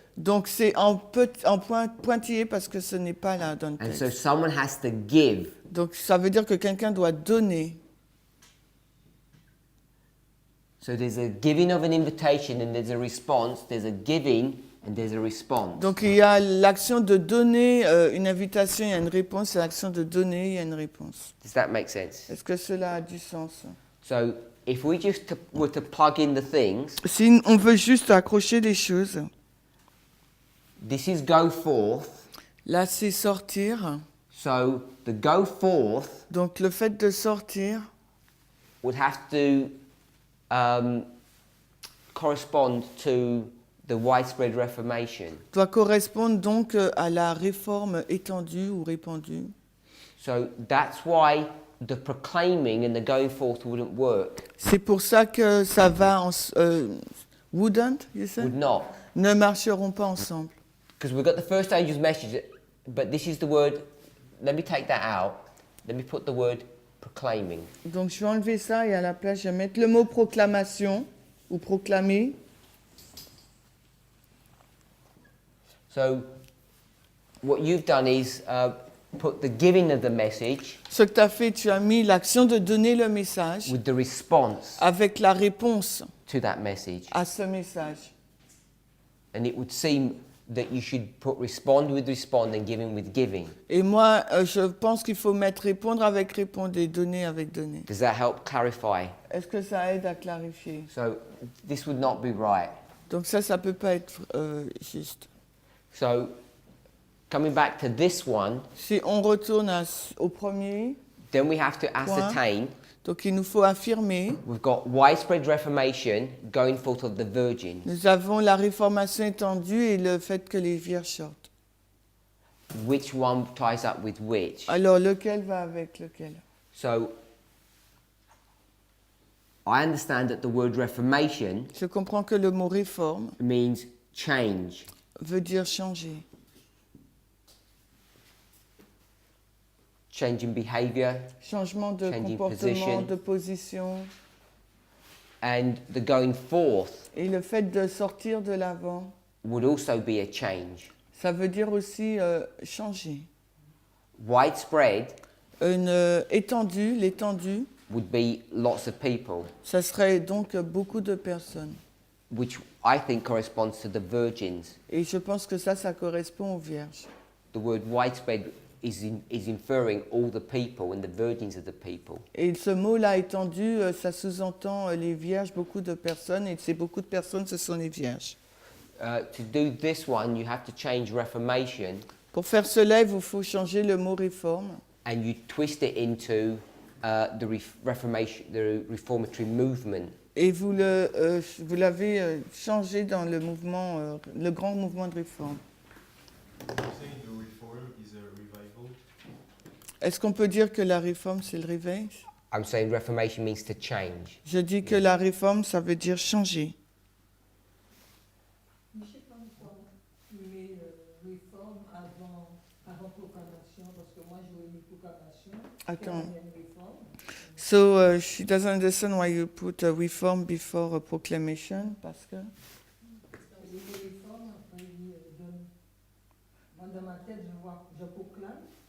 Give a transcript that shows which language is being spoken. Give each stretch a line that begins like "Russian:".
French: Donc c'est en pointillé parce que ce n'est pas là dans le
English: And
French: texte.
English: so someone has to give.
French: Donc ça veut dire que quelqu'un doit donner.
English: So there's a giving of an invitation and there's a response. There's a giving and there's a response.
French: Donc il y a l'action de donner une invitation, il y a une réponse. C'est l'action de donner, il y a une réponse.
English: Does that make sense?
French: Est-ce que cela a du sens?
English: So if we just were to plug in the things,
French: Si on veut juste accrocher les choses,
English: this is go forth.
French: là c'est sortir.
English: So the go forth
French: Donc le fait de sortir
English: would have to correspond to the widespread Reformation.
French: doit correspondre donc à la réforme étendue ou répandue.
English: So that's why the proclaiming and the going forth wouldn't work.
French: C'est pour ça que ça va
English: wouldn't, you Would said? not.
French: Ne marcheront pas ensemble.
English: Because we've got the first angel's message, but this is the word, let me take that out. Let me put the word proclaiming.
French: Donc je vais enlever ça et à la place je vais mettre le mot proclamation ou proclamer.
English: So what you've done is put the giving of the message
French: Ce que tu as fait, tu as mis l'action de donner le message
English: with the response
French: avec la réponse
English: to that message.
French: à ce message.
English: And it would seem that you should put respond with respond and giving with giving.
French: Et moi, je pense qu'il faut mettre répondre avec répondre et donner avec donner.
English: Does that help clarify?
French: Est-ce que ça aide à clarifier?
English: So this would not be right.
French: Donc ça peut pas être juste.
English: So coming back to this one,
French: Si on retourne au premier,
English: then we have to ascertain
French: donc il nous faut affirmer,
English: we've got widespread reformation going forth of the virgins.
French: nous avons la réformation étendue et le fait que les vierges sortent.
English: Which one ties up with which?
French: Alors lequel va avec lequel?
English: So I understand that the word reformation
French: Je comprends que le mot réforme
English: means change.
French: veut dire changer.
English: Change in behavior
French: Changement de
English: Changing
French: comportement,
English: position.
French: de position.
English: and the going forth
French: Et le fait de sortir de l'avant,
English: would also be a change.
French: ça veut dire aussi changer.
English: Widespread
French: Étendue, l'étendue,
English: would be lots of people,
French: ça serait donc beaucoup de personnes.
English: which I think corresponds to the virgins.
French: Et je pense que ça correspond aux vierges.
English: The word widespread is inferring all the people, and the virgins are the people.
French: Et ce mot-là, étendu, ça sous-entend les vierges, beaucoup de personnes, et ces beaucoup de personnes, ce sont les vierges.
English: To do this one, you have to change reformation,
French: Pour faire cela, il vous faut changer le mot réforme,
English: and you twist it into the reformatory movement.
French: et vous l'avez changé dans le mouvement, le grand mouvement de réforme.
English: You're saying the reform is a revival?
French: Est-ce qu'on peut dire que la réforme, c'est le réveil?
English: I'm saying reformation means to change.
French: Je dis que la réforme, ça veut dire changer. Je ne sais pas pourquoi tu mets réforme avant proclamation, parce que moi je voulais une proclamation. Attends. Et une réforme.
English: So she doesn't understand why you put a reform before a proclamation,
French: parce que... Il dit réforme, après il dit donne. Moi dans ma tête, je proclame.